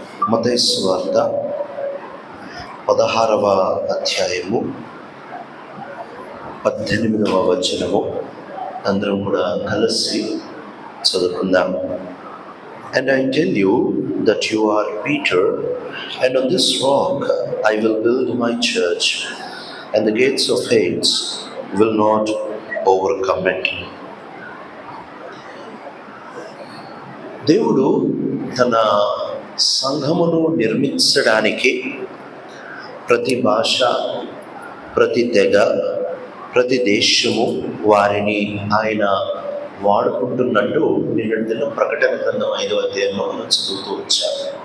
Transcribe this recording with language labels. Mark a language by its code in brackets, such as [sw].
[te] మత్తయి సువార్త 16వ అధ్యాయము 18వ వచనము అందరం కూడా కలిసి చదువుకుందాం. [en] And I tell you that you are Peter, and on this rock I will build my church, and the gates of Hades will not overcome it. [te] దేవుడు తన సంఘమును నిర్మించడానికి ప్రతి భాష, ప్రతి తెగ, ప్రతి దేశము వారిని ఆయన వాడుకుంటున్నట్టు నిన్న ప్రకటన గ్రంథం 5వ అధ్యాయంలో మనం చదువుతూ వచ్చాము.